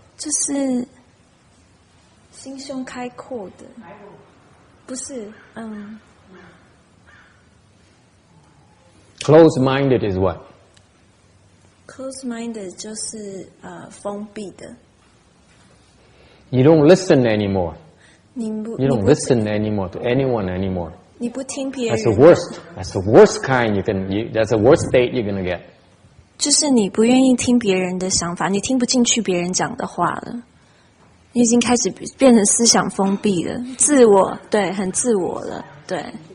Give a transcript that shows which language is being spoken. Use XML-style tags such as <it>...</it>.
<zh>就是心胸开阔的，不是</zh> <en>Close-minded is what?</en> <zh>Close-minded 就是封闭的。</zh> <en>You don't listen anymore. You don't listen anymore to anyone anymore.</en> <zh>你不听别人。</zh> <en>That's the worst kind that's the worst state you're gonna get.</en> <zh>就是你不愿意听别人的想法，你听不进去别人讲的话了，你已经开始变成思想封闭了，自我，对，很自我了，对。</zh>